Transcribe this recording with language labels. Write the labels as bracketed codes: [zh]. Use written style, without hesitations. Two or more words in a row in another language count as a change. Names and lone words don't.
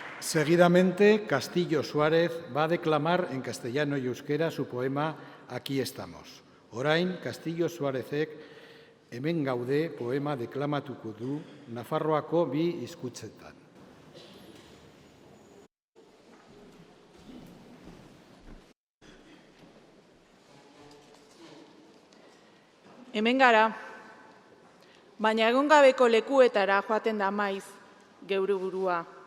[es] Seguidamente, Castillo Suárez va a declamar en castellano y euskera su poema Aquí estamos. [eu] Orain, Castillo Suárezek hemen gaude poema deklamatuko du Nafarroako bi hizkuntzetan. Hemen gara, baina egon gabeko lekuetara joaten da maiz geure burua.